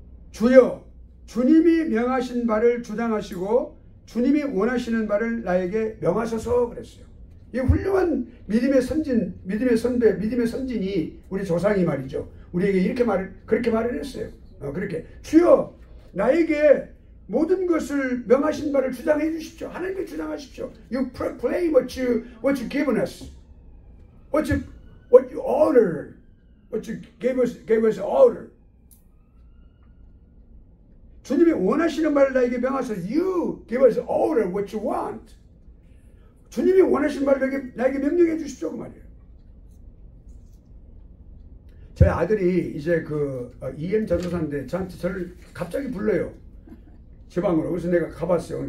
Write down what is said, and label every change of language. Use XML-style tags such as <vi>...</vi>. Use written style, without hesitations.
<ko>주여, 주님이 명하신 바를 주장하시고 주님이 원하시는 바를 나에게 명하소서 그랬어요. 이 훌륭한 믿음의 선진, 믿음의 선배, 믿음의 선진이 우리 조상이 말이죠. 우리에게 그렇게 말을 했어요. 그렇게 주여, 나에게 모든 것을 명하신 바를 주장해 주십시오. 하나님께 주장하십시오.</ko> <en>You proclaim what you given us. What you ordered. What you gave us order.</en> <ko>주님이 원하시는 바를 나에게 명하소서.</ko> <en>You give us order what you want.</en> <ko>주님이 원하시는 바를 나에게 명령해 주십시오. 그 말이에요. 저희 아들이 이제 EM 전도사인데 저를 갑자기 불러요. 지방으로. 그래서 내가 가봤어요.</ko>